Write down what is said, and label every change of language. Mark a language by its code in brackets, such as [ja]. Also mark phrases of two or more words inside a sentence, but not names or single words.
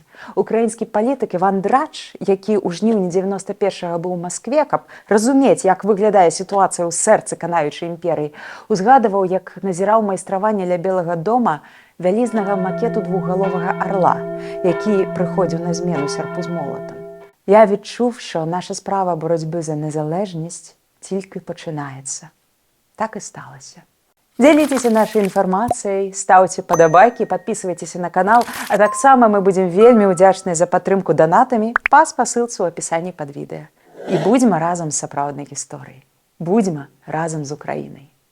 [be] Украінскі палітык Іван Драч, які ў жніўні 91-га быў у Маскве, каб разумець, як выглядае сітуацыя ў сэрцы канаючай імперыі, узгадываў, як назіраў майстраванне ля Белага дома вялізнага макету двухгаловага арла, які прыходзіў на змену сярпу з молатам. [uk] Я відчув, що наша справа боротьби за незалежність тільки починається. Так і сталося. [be] Дзяліцеся нашай інфармацыяй, стаўце падабайкі, падпісвайцеся на канал, а таксама мы будзем вельмі ўдзячныя за падтрымку донатамі па спасылцы ў апісанні пад відэа. І будзьма разам з сапраўднай гісторыяй. Будзьма разам з Украінай.